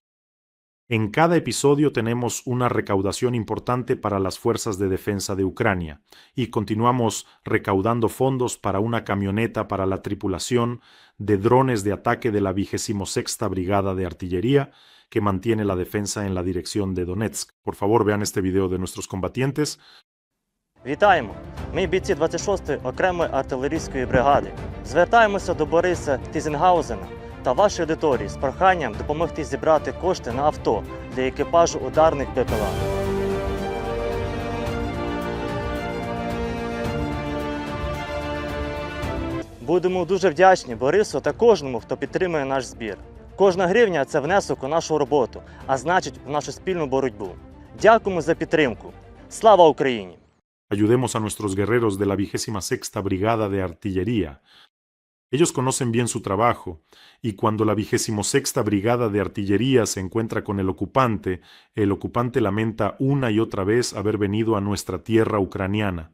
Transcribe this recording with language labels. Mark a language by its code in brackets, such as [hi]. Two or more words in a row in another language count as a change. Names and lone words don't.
[es] En cada episodio tenemos una recaudación importante para las fuerzas de defensa de Ucrania y continuamos recaudando fondos para una camioneta para la tripulación de drones de ataque de la 26ª Brigada de Artillería que mantiene la defensa en la dirección de Donetsk. Por favor, vean este video de nuestros combatientes. [uk] Вітаємо! Ми бійці 26-ї окремої артилерійської бригади. Звертаємося до Бориса Тізенгаузена та вашої аудиторії з проханням допомогти зібрати кошти на авто для екіпажу ударних БПЛА. Будемо дуже вдячні Борису та кожному, хто підтримує наш збір. Кожна гривня – це внесок у нашу роботу, а значить, в нашу спільну боротьбу. Дякуємо за підтримку. Слава Україні! [es] Ayudemos a nuestros guerreros de la 26ª Brigada de Artillería. Ellos conocen bien su trabajo, y cuando la 26ª Brigada de Artillería se encuentra con el ocupante lamenta una y otra vez haber venido a nuestra tierra ucraniana.